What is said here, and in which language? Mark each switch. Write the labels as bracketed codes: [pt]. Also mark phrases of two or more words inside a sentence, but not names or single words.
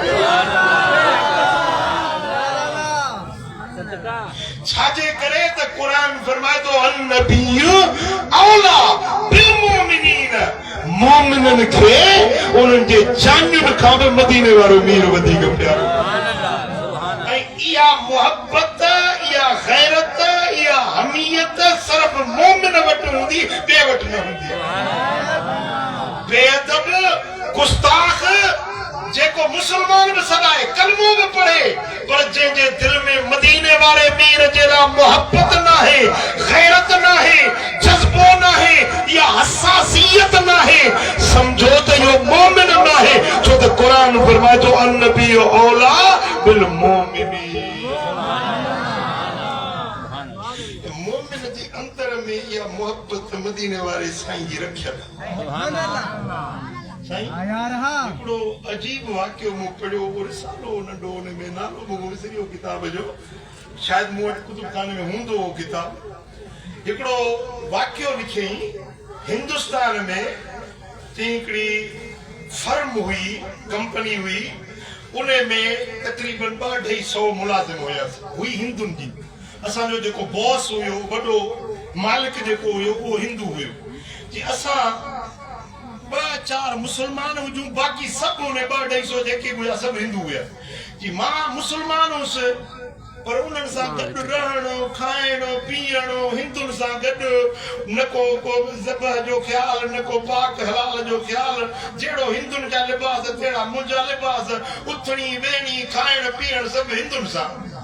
[sd] छाजे करे त कुरान फरमाए थो [ar] النبي أولى بالمؤمنين [sd] मोमिनन खे उन्हनि जे जानियुनि खां बि मदीने वारो मीर वधीक प्यारो ऐं इहा मोहब्बत इहा गैरत इहा हमीयत सिर्फ़ मोमिन वटि हूंदी ॿिए वटि न हूंदी बेअदब गुस्ताख जेको मुसलमान भी सदाए कलमो भी पढ़े पर जे दिल में मदीने वाले मीर जेला मोहब्बत ना है गैरत ना है जज्बो ना है या हसासियत ना है समझो तो यो मोमिन ना है जो तो कुरान फरमाए तो [ar] النبي أولى بالمؤمنين [sd] मोमिन जे अंतर में या मोहब्बत मदीने वाले साईं जी रखियल [ar] سبحان الله [sd] हिकिड़ो अजीब वाक्य मूं पढ़ियो उहो रिसालो नंढो हुन में नालो मूं विसरियो किताब जो शायदि मूं वटि कुतुबखाने में हूंदो हो किताब हिकिड़ो वाक्य लिखियईं हिंदुस्तान में हिकिड़ी फर्म हुई कंपनी हुई उन में तक़रीबन 250 मुलाज़िम हुई हिंदुनि जी असांजो जेको बॉस हुयो वॾो मालिक जेको हुयो उहो हिंदू हुयो जी असां 2-4 मुसलमान हुजूं बाक़ी सब उन्हें 250 जेके हुआ सब हिंदू हुआ जी मां मुसलमान हुउसि पर उन्हनि सां गॾु रहणो खाइणो पीअणो हिंदुनि सां गॾु न को ज़बह जो ख़्यालु न को पाक हलाल जो ख़्यालु जहिड़ो हिंदुनि जा लिबास तहिड़ा मुंहिंजा लिबास उथणी वेहणी खाइण पीअण सभु हिंदुनि सां